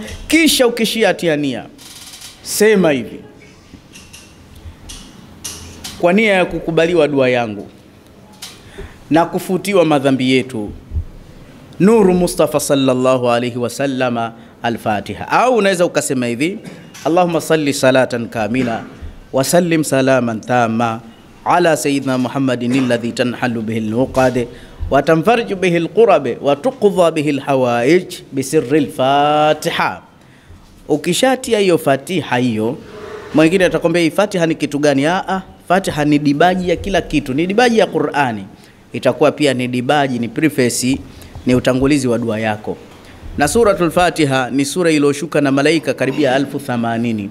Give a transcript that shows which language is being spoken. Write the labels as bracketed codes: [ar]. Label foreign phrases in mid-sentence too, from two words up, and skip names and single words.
[sw] Kisha ukishia tiania, sema hivi: kwa nia ya kukubaliwa dua yangu na kufutiwa madhambi yetu, Nuru Mustafa [ar] صلى الله عليه وسلم, [sw] al-Fatiha. Au unaweza ukasema hivi: [ar] اللهم صل صلاة كاملة وسلم سلاما تاما على سيدنا محمد الذي تنحل به العقد وتنفرج به الكرب وتقضى به الحوائج بسر الفاتحة. [sw] Ukishatia hiyo Fatiha hiyo, mwingine atakwambia hii Fatiha ni kitu gani? Fatiha ni dibaji ya kila kitu, ni dibaji ya Qur'ani. Itakuwa pia ni dibaji, ni preface, ni utangulizi wa dua yako. Na suratul Fatiha ni sura iliyoshuka na malaika karibia 1080.